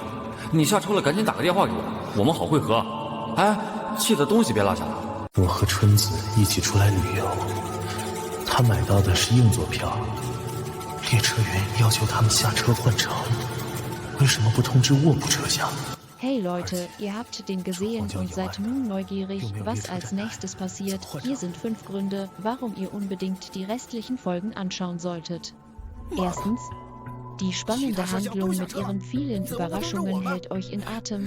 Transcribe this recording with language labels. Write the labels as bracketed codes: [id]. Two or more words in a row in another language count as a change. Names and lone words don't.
[zh] 你下车了，赶紧打个电话给我，我们好会合。哎，记得东西别落下了。我和春子一起出来旅游，他买到的是硬座票，列车员要求他们下车换乘，为什么不通知卧铺车厢 [de] ？Hey Leute, ihr habt den gesehen und seid nun neugierig, was als nächstes passiert. Hier sind 5 Gründe, warum ihr unbedingt die restlichen Folgen anschauen solltet. Erstens, die spannende Handlung mit ihren vielen Überraschungen hält euch in Atem.